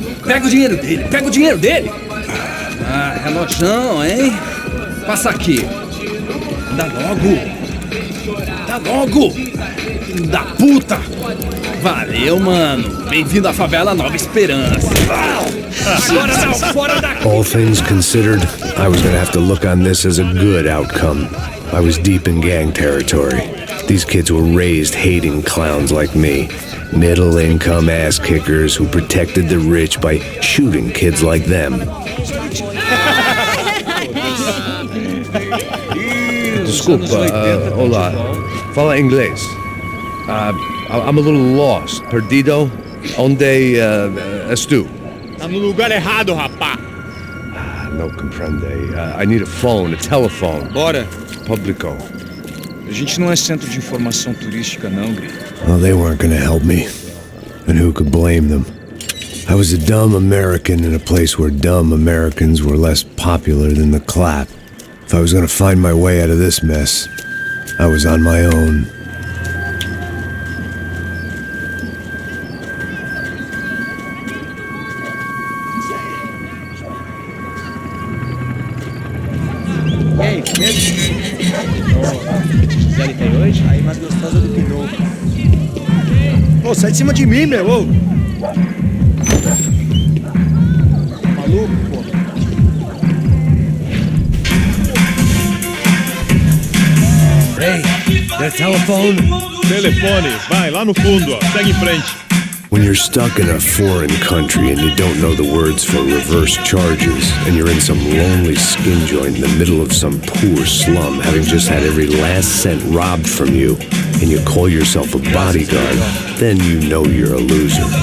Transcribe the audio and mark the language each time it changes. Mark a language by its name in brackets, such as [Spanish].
[Portuguese] Pega o dinheiro dele, pega o dinheiro dele! Ah, relojão, hein? Passa aqui. Dá logo! Dá logo! Filho da puta! Valeu, mano! Bem-vindo à favela Nova Esperança! Agora não, fora daqui! [English] All things considered, I was gonna have to look on this as a good outcome. I was deep in gang territory. These kids were raised hating clowns like me. Middle-income ass-kickers who protected the rich by shooting kids like them. [Portuguese] Desculpa, olá. Fala inglês. [English] I'm a little lost. [Portuguese] Perdido? Onde és tu? Tá no lugar errado, rapá. [Spanish] No comprende. [English] I need a phone, a telephone. [Portuguese] Bora. Publico. A gente não é centro de informação turística, não, gringo. [English] Well, they weren't gonna help me. And who could blame them? I was a dumb American in a place where dumb Americans were less popular than the clap. If I was gonna find my way out of this mess, I was on my own. [Portuguese] Ei, Gisele tem hoje? Aí, mais gostosa do que novo. Ô, sai de cima de mim, meu! Ô. Maluco, pô. [English] Hey, that telephone? [Portuguese] Telefone, vai lá no fundo, ó. Segue em frente. [English] When you're stuck in a foreign country and you don't know the words for reverse charges, and you're in some lonely skin joint in the middle of some poor slum, having just had every last cent robbed from you, and you call yourself a bodyguard, then you know you're a loser.